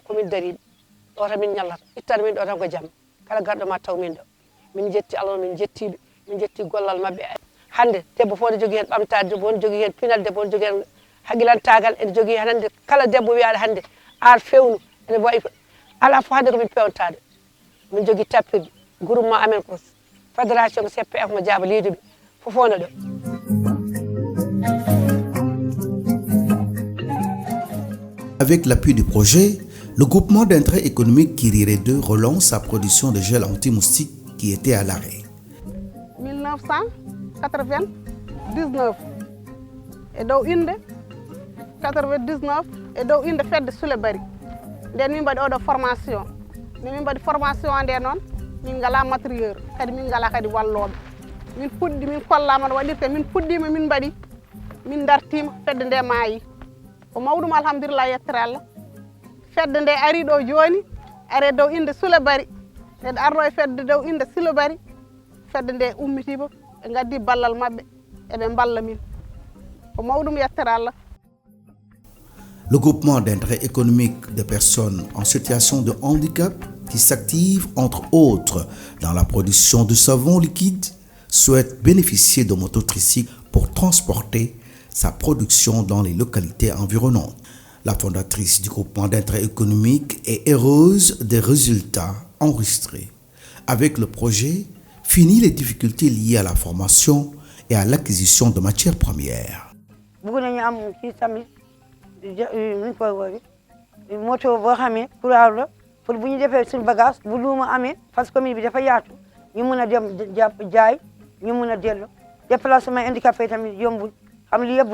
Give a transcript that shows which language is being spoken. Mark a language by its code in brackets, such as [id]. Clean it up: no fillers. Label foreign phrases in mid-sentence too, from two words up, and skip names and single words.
[ff] komin dariɓe ɗo tan min ñallata ittata min ɗo tan ko jamma kala garɗo ma taw min ɗo min jetti Allah min jettiɓe min jetti gollal mabɓe hande debbo fof ne jogui hen ɓamtade debbo ne jogui hen pinal debbo ne jogui hen haqqilantagal ene jogui hen hande kala debbo wiyaɗo hande ar fewnu ene wayi ala fof hande komin pewntaɗo min jogui tappirde groupement amen ko fédération ko CPF mo Diaba Lidoɓe fofona ɗo. [fr] Avec l'appui du projet, le groupement d'intérêt économique Kirire 2 relance sa production de gel anti-moustique qui était à l'arrêt. [ff] 1999 e dow inde 99 e dow inde fedde Soulebari nden min mbaɗi oɗo formation nde min mbaɗi formation nde noon min ngala matériel kadi min ngala kadi walloɓe min puɗɗi min kollama no waɗirte min puɗɗima min mbaɗi min dartima fedde nde maayi ko mawɗum alhamdulillah yettere Allah fedde nde ari ɗo joni are dow inde Soulebari nde arno e fedde dow inde Soulebari fedde nde ummitima ɓe gaddi ballal mabɓe eɓe balla min ko mawɗum yettere Allah. [fr] Le groupement d'intérêt économique de personnes en situation de handicap qui s'active entre autres dans la production de savon liquide souhaite bénéficier de mototricycles pour transporter sa production dans les localités environnantes. La fondatrice du groupement d'intérêt économique est heureuse des résultats enregistrés. Avec le projet, finit les difficultés liées à la formation et à l'acquisition de matières premières. [wo] moto boo xamee [fr] courant la pour [wo] bu ñu defee suñu bagage bu luuma amee [fr] parce que [wo] commune bi dafa yaatu ñu mun a dem jaay ñu mun a dellu [fr] déplacement handicapé [wo] tamit yombul xam li yëpp bu